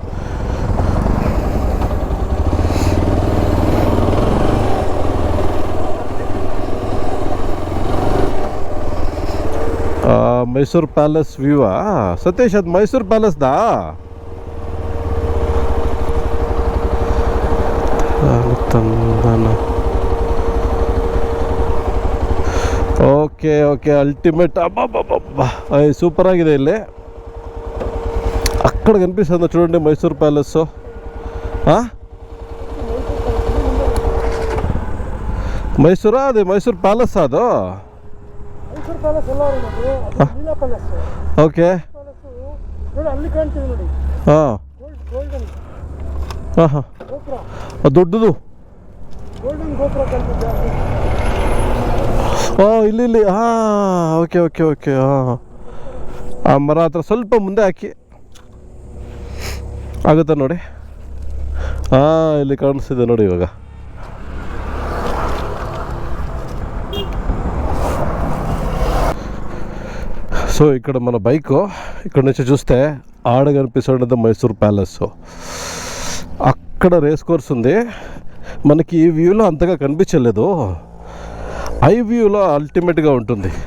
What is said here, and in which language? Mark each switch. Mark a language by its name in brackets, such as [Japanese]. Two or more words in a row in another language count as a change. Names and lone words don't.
[Kannada] ಮೈಸೂರು ಪ್ಯಾಲೇಸ್ ವ್ಯೂವಾ ಸತೀಶ್? ಅದು ಮೈಸೂರು ಪ್ಯಾಲೇಸ್ದಾ? [English] Okay okay, ultimate. [Kannada] ಅಬ್ಬಬ್ಬಬ್ಬ, సూపర్ ఆಗಿದೆ ಇಲ್ಲಿ. [Telugu] అక్కడ కనిపిస్తుంది చూడండి మైసూర్ ప్యాలెస్. మైసూరా? అది మైసూర్ ప్యాలెస్ [Kannada] ಅದು? ಓಕೆ. ದೊಡ್ಡದು ಇಲ್ಲಿ. [English] Okay okay okay. [Kannada] ಆ ಮರ ಹತ್ರ ಸ್ವಲ್ಪ ಮುಂದೆ ಹಾಕಿ ಆಗುತ್ತಾ ನೋಡಿ. ಇಲ್ಲಿ ಕಾಣಿಸ್ತಿದೆ ನೋಡಿ ಇವಾಗ. [Telugu] సో ఇక్కడ మన బైక్ ఇక్కడ నుంచి చూస్తే ఆడ కనిపిస్తుంది మైసూర్ ప్యాలెస్. అక్కడ రేస్ కోర్స్ ఉంది. మనకి ఈ వ్యూలో అంతగా కనిపించలేదు, ఐ వ్యూలో అల్టిమేట్గా ఉంటుంది.